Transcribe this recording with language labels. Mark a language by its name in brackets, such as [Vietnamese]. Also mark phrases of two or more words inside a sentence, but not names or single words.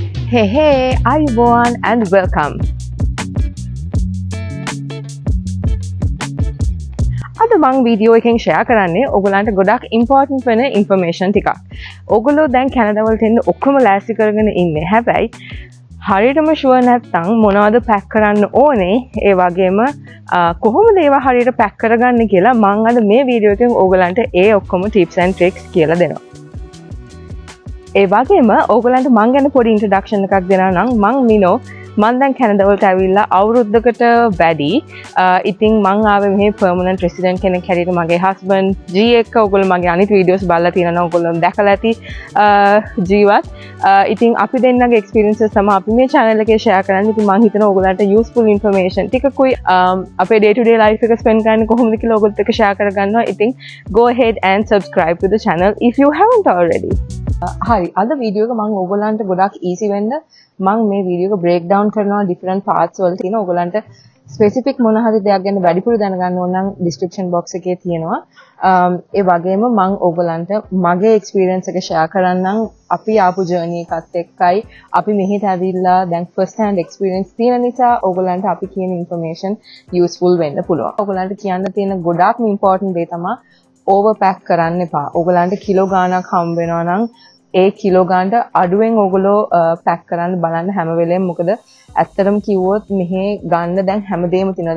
[English] Hey, everyone, and welcome. [Sinhala] අද මං වීඩියෝ එකෙන් ෂෙයා කරන්නේ ඔයගලන්ට ගොඩක් ඉම්පෝටන්ට් වෙන ඉන්ෆර්මේෂන් ටිකක්. ඔයගොල්ලෝ දැන් කැනඩා වලට එන්න ඔක්කොම ලෑස්ති කරගෙන ඉන්නේ. හැබැයි හරියටම ෂුවර් නැත්නම් මොනවද පැක් කරන්න ඕනේ, ඒ වගේම කොහොමද ඒවා හරියට පැක් කරගන්නේ කියලා මං අද මේ වීඩියෝ එකෙන් ඔයගලන්ට ඒ ඔක්කොම [English] tips and tricks [Sinhala] කියලා දෙනවා. ඒ වගේම ඕගලන්ට මං ගැන පොඩි ඉන්ට්‍රොඩක්ෂන් එකක් දෙනවා නම් මං මිනෝ මං දැන් කැනඩා වලට ඇවිල්ලා අවුරුද්දකට වැඩි. ඉතින් මං ආවේ මෙහි [English] permanent resident [Sinhala] කෙනෙක් හැටියට. මගේ හස්බන්ඩ් ජී එක්ක ඔයගොල්ලෝ මගේ අනිත් වීඩියෝස් බලලා තියෙනවා නම් ඔයගොල්ලෝ දැකලා ඇති ජීවත්. ඉතින් අපි දෙන්නගේ එක්ස්පීරියන්සස් තමයි අපි මේ channel එකේ share කරන්නේ. ඉතින් මං හිතනවා ඔයගලන්ට [English] useful information [Sinhala] ටිකකුයි අපේ [English] day to day life [Sinhala] එක spend කරන්නේ කොහොමද කියලා ඔයගොල්ලොත් එක්ක share කරගන්නවා. [English] ඉතින් go ahead and subscribe to the channel if you haven't already. [Sinhala] හරි, අද වීඩියෝ එක මම ඔයගොල්ලන්ට ගොඩක් easy වෙන්න මම මේ වීඩියෝ එක [English] break down [Sinhala] කරනවා [English] different parts [Sinhala] වල තියෙන. ඔයගොල්ලන්ට specific මොන හරි දෙයක් ගැන වැඩිපුර දැනගන්න ඕන නම් [English] description box [Sinhala] එකේ තියෙනවා. ඒ වගේම මම ඔයගොල්ලන්ට මගේ experience එක share කරන්නම්. අපි ආපු journey එකත් එක්කයි අපි මෙහෙට ඇවිල්ලා දැන් [English] first hand experience [Sinhala] තියෙන නිසා ඔයගොල්ලන්ට අපි කියන information useful වෙන්න පුළුවන්. ඔයගොල්ලන්ට කියන්න තියෙන ගොඩාක්ම important දේ තමයි overpack කරන්න එපා. ඔයගලන්ට කිලෝ ගාණක් හම්බ වෙනවා නම් ඒ කිලෝ ගාණට අඩුවෙන් ඔයගොල්ලෝ පැක් කරන්න බලන්න හැම වෙලේම. මොකද ඇත්තටම කිව්වොත් මෙහි ගන්න දැන් හැමදේම තියෙනවා.